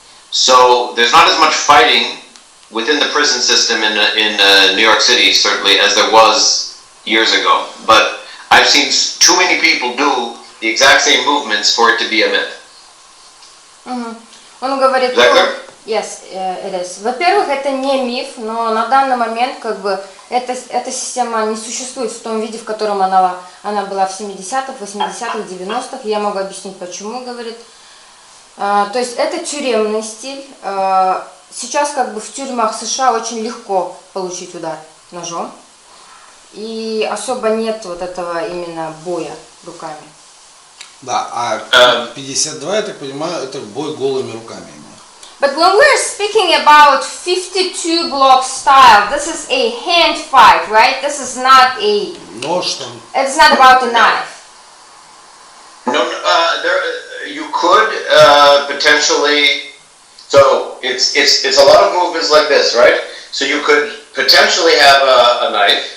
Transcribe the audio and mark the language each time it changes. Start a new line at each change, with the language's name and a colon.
English: So there's not as much fighting within the prison system in New York City, certainly, as there was years ago. But I've seen too many people do the exact same movements for it to be a myth.
Russian: Он говорит,
English: Is that clear? yes, it is.
Russian: Во-первых, это не миф, но на данный момент как бы эта система не существует в том виде, в котором она была в 70-х, 80-х, 90-х. Я могу объяснить, почему, говорит. То есть это тюремный стиль. Сейчас как бы в тюрьмах США очень легко получить удар ножом. И особо нет вот этого именно боя руками. Да, а 52, я так понимаю, это бой голыми руками.
English: But when we're speaking about 52 block style, this is a hand fight, right? This is not a...
Russian: Нож там.
English: It's not about a knife. No, you could potentially. So it's a lot of movements like this, right? So you could potentially have a knife.